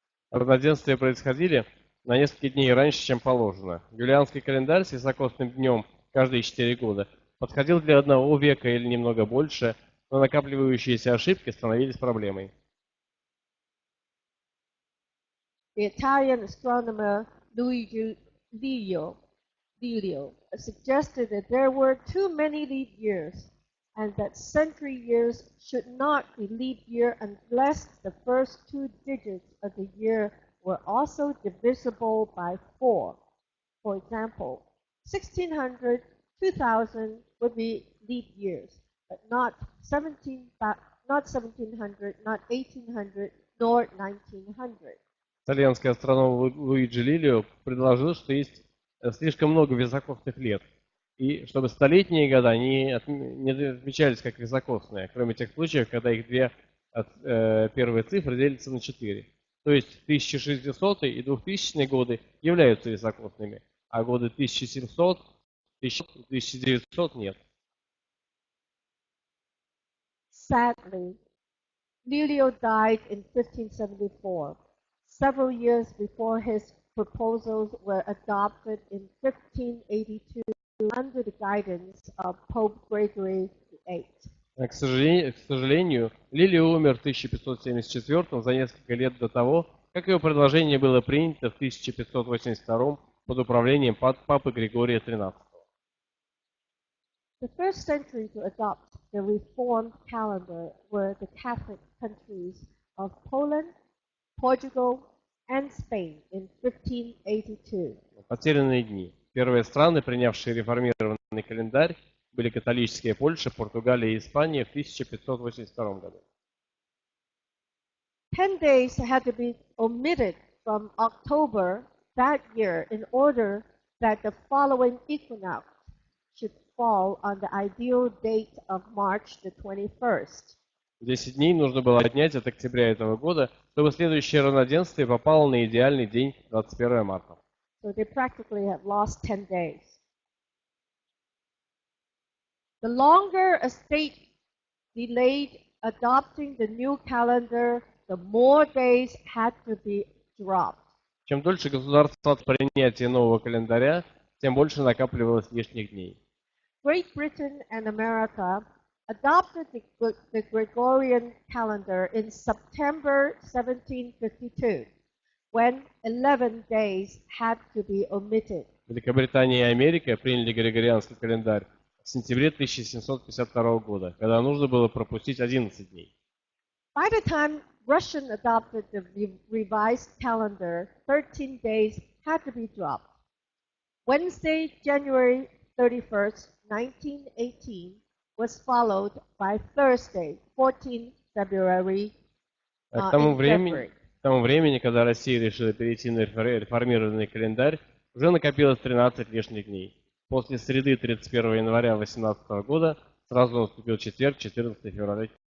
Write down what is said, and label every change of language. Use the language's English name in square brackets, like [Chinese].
[Russian] Равноденствия происходили на несколько дней раньше, чем положено. Юлианский календарь с високосным днем каждые 4 года подходил для одного века или немного больше, но накапливающиеся ошибки становились проблемой. [English] The Italian astronomer Luigi Leo suggested that there were too many leap years and that century years should not be leap year unless the first 2 digits of the year were also divisible by 4. For example, 1600, 2000 would be leap years, but not 1700, not 1800, nor 1900. [Russian] Итальянский астроном Луиджи Лилио предложил, что есть слишком много високосных лет, и чтобы столетние года не отмечались как високосные, кроме тех случаев, когда их две первые цифры делятся на 4. То есть 1600 и 2000 годы являются високосными, а годы 1700, 1900 нет. [English] Sadly, Lelio died in 1574, several years before his proposals were adopted in 1582 under the guidance of Pope Gregory VIII. [Russian] К сожалению, Лилио умер в 1574 за несколько лет до того, как его предложение было принято в 1582 под управлением папы Григория XIII. [English] The first century to adopt the Reformed calendar were the Catholic countries of Poland, Portugal, and Spain in 1582. [Russian] Потерянные дни. Первые страны, принявшие реформированный календарь, были католические Польша, Португалия и Испания в 1582 году. [English] 10 days had to be omitted from October that year in order that the following equinox should fall on the ideal date of March the 21st. [Russian] 10 дней нужно было отнять от октября этого года, чтобы следующее равноденствие попало на идеальный день 21 марта. [English] So they practically had lost 10 days. The longer a state delayed adopting the new calendar, the more days had to be dropped. [Russian] Чем дольше государство от принятия нового календаря, тем больше накапливалось лишних дней. [English] Great Britain and America adopted the Gregorian calendar in September 1752, when 11 days had to be omitted. [Russian] Великобритания и Америка приняли Григорианский календарь в сентябре 1752 года, когда нужно было пропустить 11 дней. [English] By the time Russian adopted the revised calendar, 13 days had to be dropped. Wednesday, January 31st, 1918 was followed by Thursday, 14 February. [Russian] К тому времени, когда Россия решила перейти на реформированный календарь, уже накопилось 13 лишних дней. После среды 31 января 18 года сразу наступил четверг, 14 февраля.